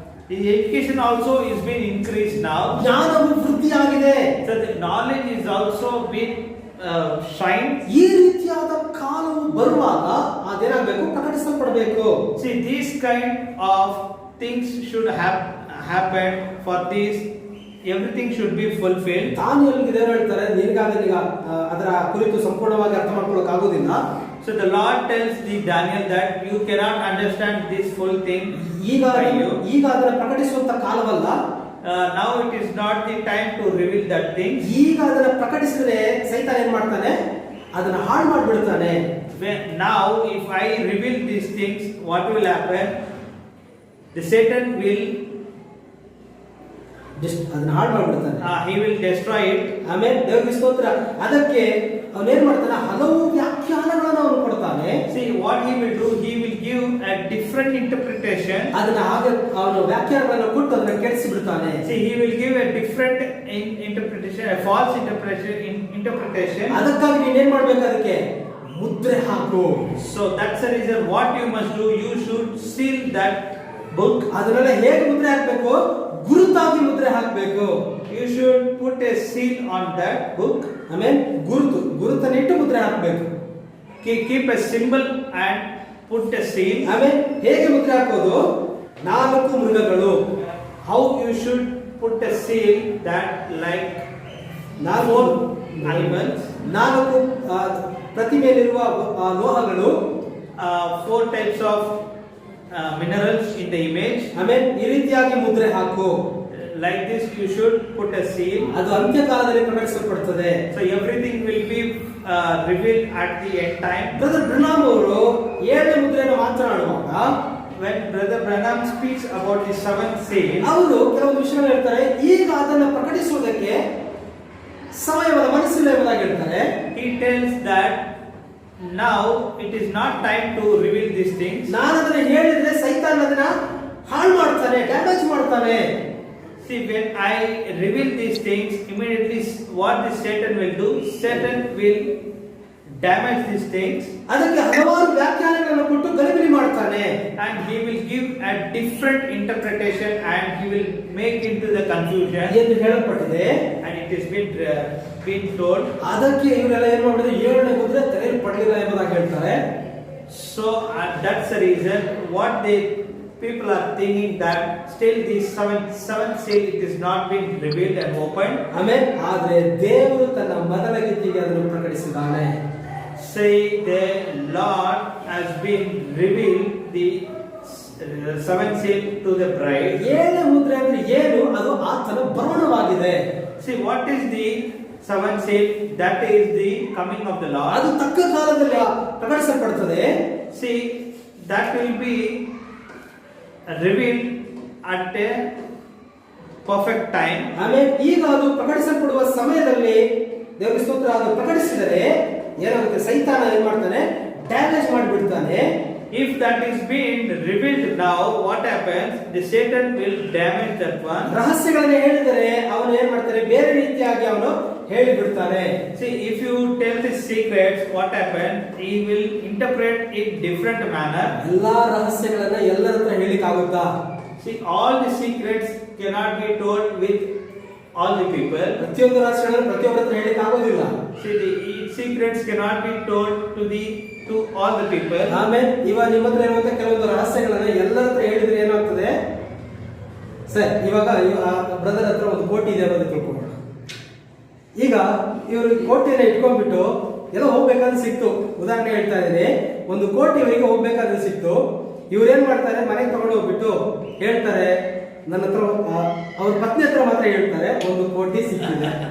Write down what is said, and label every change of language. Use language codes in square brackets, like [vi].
[en] The education also is being increased now. [kn] ಜ್ಞಾನವು ವೃದ್ಧಿಯಾಗಿದೆ. [en] So the knowledge is also being shined. [kn] ಈ ರೀತಿಯಾದ ಕಾಲವು ಬರುವಾಗ ಅದೇನಾಗಬೇಕು, ಪ್ರಕಟಿಸಲ್ಪಡಬೇಕು. [en] See, these kind of things should happen. For this, everything should be fulfilled. [kn] ದಾನಿಯೇಲನಿಗೆ ದೇವರು ಹೇಳ್ತಾರೆ, ನಿನಗಾಗ ಅದರ ಕುರಿತು ಸಂಪೂರ್ಣವಾಗಿ ಅರ್ಥ ಮಾಡ್ಕೊಳ್ಳೋಕೆ ಆಗೋದಿಲ್ಲ. [en] So the Lord tells the Daniel that you cannot understand this full thing. [kn] ಈಗ ಅದನ್ನು ಪ್ರಕಟಿಸುವಂತ ಕಾಲವಲ್ಲ. [en] Now it is not the time to reveal that thing. [kn] ಈಗ ಅದನ್ನು ಪ್ರಕಟಿಸಿದ್ರೆ ಸೈತಾನ ಏನ್ ಮಾಡ್ತಾನೆ, ಅದನ್ನ ಹಾಳು ಮಾಡಿಬಿಡ್ತಾನೆ. [en] Now if I reveal these things, what will happen? The Satan will [kn] ಅದನ್ನ ಹಾಳು ಮಾಡಿಬಿಡ್ತಾನೆ. [en] he will destroy it. [kn] ಆಮೇಲೆ ದೇವರ ಸ್ತೋತ್ರ. ಅದಕ್ಕೆ ಅವನೇನ್ ಮಾಡ್ತಾನೆ, ಹಲವು ವ್ಯಾಖ್ಯಾನಗಳನ್ನು ಅವನು ಕೊಡ್ತಾನೆ. [en] See what he will do, he will give a different interpretation. [kn] ಅದನ್ನ ಹಾಗೆ ಅವನು ವ್ಯಾಖ್ಯಾನಗಳನ್ನು ಕೊಟ್ಟು ಅದನ್ನ ಕೆಡಿಸಿ ಬಿಡ್ತಾನೆ. [en] See, he will give a different interpretation, a false interpretation. [kn] ಅದಕ್ಕಾಗಿ ನೀನೇನ್ ಮಾಡ್ಬೇಕು, ಅದಕ್ಕೆ ಮುದ್ರೆ ಹಾಕು. [en] So that's the reason what you must do, you should seal that book. [kn] ಅದನ್ನೆಲ್ಲ ಹೇಗೆ ಮುದ್ರೆ ಹಾಕಬೇಕು, ಗುರುತಾಗಿ ಮುದ್ರೆ ಹಾಕಬೇಕು. [en] You should put a seal on that book. [kn] ಆಮೇಲೆ ಗುರುತನ್ನಿಟ್ಟು ಮುದ್ರೆ ಹಾಕಬೇಕು. [en] Keep a symbol and put a seal. [kn] ಆಮೇಲೆ ಹೇಗೆ ಮುದ್ರೆ ಹಾಕೋದು, 4 ಮೃಗಗಳು. [en] How you should put a seal that like 4 animals, [kn] 4 ಪ್ರತಿಮೆಯಲ್ಲಿರುವ ಲೋಹಗಳು, [en] 4 types of minerals in the image. [kn] ಆಮೇಲೆ ಈ ರೀತಿಯಾಗಿ ಮುದ್ರೆ ಹಾಕು. [en] Like this you should put a seal. [kn] ಅದು ಅಂತ್ಯಕಾಲದಲ್ಲಿ ಪ್ರಕಟಿಸಲ್ಪಡುತ್ತದೆ. [en] So everything will be revealed at the end time. [kn] Brother ಬ್ರನಾಮ್ ಅವರು 7ನೇ ಮುದ್ರೆಯನ್ನು ಮಾತನಾಡುವಾಗ, [en] When Brother Branham speaks about the 7th seal, [kn] ಅವರು ಕೆಲವೊಂದು ವಿಷಯಗಳು ಹೇಳ್ತಾರೆ. ಈಗ ಅದನ್ನು ಪ್ರಕಟಿಸುವುದಕ್ಕೆ ಸಮಯದ ಮನಸ್ಸಿಲ್ಲ ಎಂಬುದಾಗಿ ಹೇಳ್ತಾರೆ. [en] he tells that now it is not time to reveal these things. [kn] ನಾನು ಅದನ್ನ ಹೇಳಿದ್ರೆ ಸೈತಾನ ಅದನ್ನ ಹಾಳು ಮಾಡ್ತಾನೆ, ಡ್ಯಾಮೇಜ್ ಮಾಡ್ತಾನೆ. [en] See, when I reveal these things, immediately what the Satan will do, Satan will damage these things. [kn] ಅದಕ್ಕೆ ಹಲವಾರು ವ್ಯಾಖ್ಯಾನಗಳನ್ನು ಕೊಟ್ಟು ಗಲಿಬಿಲಿ ಮಾಡ್ತಾನೆ. [en] And he will give a different interpretation and he will make into the confusion. [kn] ಎಂದು ಹೇಳಲ್ಪಟ್ಟಿದೆ. [en] And it is been told. [kn] ಅದಕ್ಕೆ ಇವರೆಲ್ಲ ಏನು ಮಾಡಿದ್ರು, 7ನೇ ಮುದ್ರೆ ತೆರೆಯಲು ಪಡಲಿಲ್ಲ ಎಂಬುದಾಗಿ ಹೇಳ್ತಾರೆ. [en] So that's the reason what they people are thinking that still the seventh seal it is not been revealed and opened. [kn] ಆಮೇಲೆ ಆದರೆ ದೇವರು ತನ್ನ ಮೊದಲ ಗೀತೆಗೆ ಅದನ್ನು ಪ್ರಕಟಿಸಿದ್ದಾನೆ. [en] Say the Lord has been revealed the seventh seal to the bride. [kn] 7ನೇ ಮುದ್ರೆ ಅಂದ್ರೆ ಏನು, ಅದು ಆತನ ಬರೋಣವಾಗಿದೆ. [en] See what is the seventh seal? That is the coming of the Lord. [kn] ಅದು ತಕ್ಕ ಕಾಲದಲ್ಲಿ ಪ್ರಕಟಿಸಲ್ಪಡುತ್ತದೆ. [en] See that will be revealed at a perfect time. [kn] ಆಮೇಲೆ ಈಗ ಅದು ಪ್ರಕಟಿಸಲ್ಪಡುವ ಸಮಯದಲ್ಲಿ ದೇವರ ಸ್ತೋತ್ರ, ಅದು ಪ್ರಕಟಿಸಿದರೆ ಏನಾಗುತ್ತೆ, ಸೈತಾನ ಏನ್ ಮಾಡ್ತಾನೆ, ಡ್ಯಾಮೇಜ್ ಮಾಡಿಬಿಡ್ತಾನೆ. [en] If that is being revealed now, what happens? The Satan will damage that one. [kn] ರಹಸ್ಯಗಳನ್ನು ಹೇಳಿದರೆ ಅವನು ಏನ್ ಮಾಡ್ತಾನೆ, ಬೇರೆ ರೀತಿಯಾಗಿ ಅವನು ಹೇಳಿಬಿಡ್ತಾನೆ. [en] See, if you tell the secrets, what happens? He will interpret it different manner. [kn] ಎಲ್ಲಾ ರಹಸ್ಯಗಳನ್ನ ಎಲ್ಲರ ಹತ್ರ ಹೇಳಿಕಾಗುತ್ತಾ? [en] See, all the secrets cannot be told with all the people. [kn] ಪ್ರತಿಯೊಂದು ರಹಸ್ಯಗಳನ್ನು ಪ್ರತಿಯೊಬ್ಬರ ಹತ್ರ ಹೇಳಿಕಾಗೋದಿಲ್ಲ. [en] See, the secrets cannot be told to all the people. [kn] ಆಮೇಲೆ ಇವಾಗ ನಿಮ್ಮ ಹತ್ರ ಇರುವಂತ ಕೆಲವೊಂದು ರಹಸ್ಯಗಳನ್ನ ಎಲ್ಲರ ಹತ್ರ ಹೇಳಿದ್ರೆ ಏನಾಗ್ತದೆ, ಸರ್ ಇವಾಗ ಬ್ರದರ್ ಹತ್ರ ಒಂದು ಕೋಟಿ ಇದೆ ಅನ್ನೋದು ತಿಳ್ಕೊಳ್ಳೋಣ. ಈಗ ಇವರು ಕೋಟಿನ ಇಟ್ಕೊಂಡ್ಬಿಟ್ಟು ಎಲ್ಲ ಹೋಗ್ಬೇಕಾದ್ರೆ ಸಿಕ್ತು. ಉದಾಹರಣೆ ಹೇಳ್ತಾ ಇದ್ದೀನಿ, 1 ಕೋಟಿ ಇವರಿಗೆ ಹೋಗ್ಬೇಕಾದ್ರೆ ಸಿಕ್ತು. ಇವ್ರೇನ್ ಮಾಡ್ತಾರೆ, ಮನೆಗೆ ತಗೊಂಡು ಹೋಗ್ಬಿಟ್ಟು ಹೇಳ್ತಾರೆ, ನನ್ನ ಹತ್ರ ಅವ್ರ ಪತ್ನಿ ಹತ್ರ ಮಾತ್ರ ಹೇಳ್ತಾರೆ 1 ಕೋಟಿ ಸಿಕ್ಕಿದೆ.